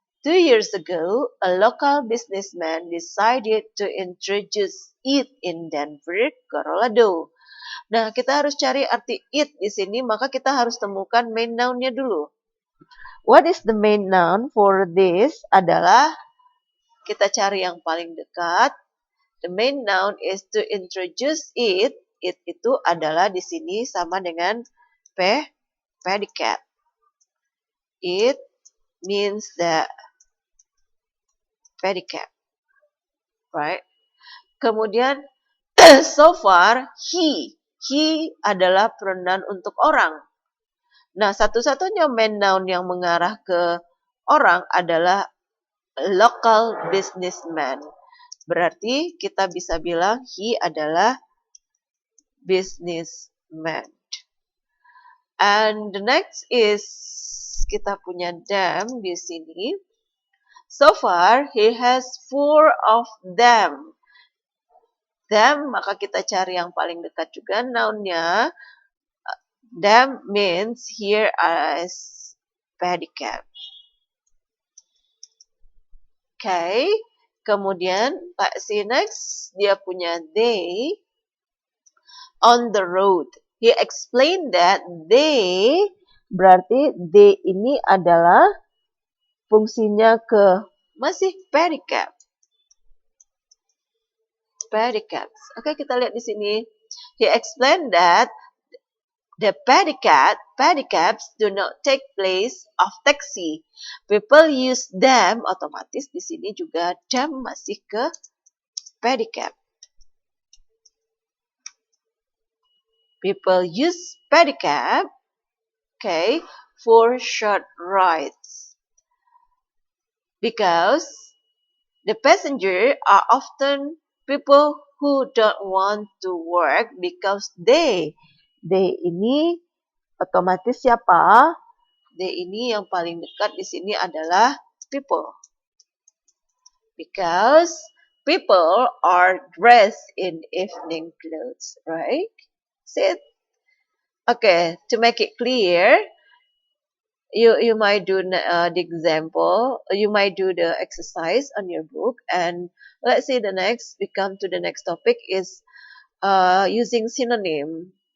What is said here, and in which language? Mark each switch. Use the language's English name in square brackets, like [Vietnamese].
[English] 2 years ago, a local businessman decided to introduce it in Denver, Colorado. [Indonesian] Nah, kita harus cari arti it di sini, maka kita harus temukan main noun-nya dulu. [English] What is the main noun for this? [Indonesian] Adalah kita cari yang paling dekat. [English] The main noun is to introduce it. [Indonesian] It itu adalah di sini sama dengan pedicab. [English] It means the pedicab. Right? [Indonesian] Kemudian so far he adalah pronoun untuk orang. Nah, satu-satunya main noun yang mengarah ke orang adalah local businessman. Berarti kita bisa bilang he adalah businessman. [English] And the next is [Indonesian] kita punya [English] them [Indonesian] di sini. [English] So far he has 4 of them. [Indonesian] Them, maka kita cari yang paling dekat juga noun-nya. [English] Them means here as pedicab. Okay. [Indonesian] Kemudian [English] let's see next, [Indonesian] dia punya [English] they on the road. He explained that they, [Indonesian] berarti they ini adalah fungsinya ke masih pedicab. Pedicabs. Oke, kita lihat di sini. [English] He explained that the pedicabs do not take place of taxi. People use them, [Indonesian] otomatis di sini juga them masih ke pedicab. [English] People use pedicab, okay, for short rides because the passenger are often people who don't want to work because they [Indonesian] ini otomatis siapa? They ini yang paling dekat di sini adalah people. [English] Because people are dressed in evening clothes, right? See it? Okay, to make it clear, you might do the example, you might do the exercise on your book, and let's say the next, we come to the next topic is using synonym.